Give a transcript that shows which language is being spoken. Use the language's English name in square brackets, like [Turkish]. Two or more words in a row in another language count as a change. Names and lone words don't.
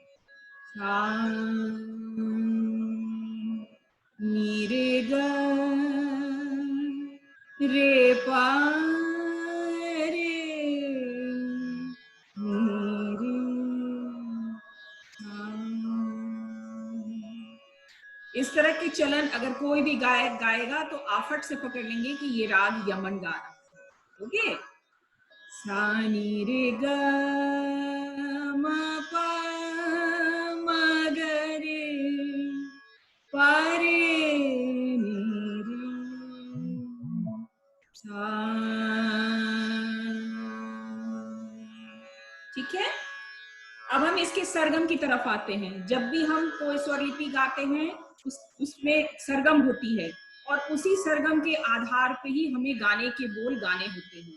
[Hindi] सा नी रे ग रे पा रे नी रे सा। इस तरह के चलन अगर कोई भी गायक गाएगा तो आफट से पकड़ लेंगे कि ये राग यमन गा रहा है। ओके, सा नी रे ग म पा म ग रे पा रे नी रे सा। ठीक है, अब हम इसके सरगम की तरफ आते हैं। जब भी हम कोई स्वरलिपि गाते हैं उसमें सरगम होती है और उसी सरगम के आधार पे ही हमें गाने के बोल गाने होते हैं।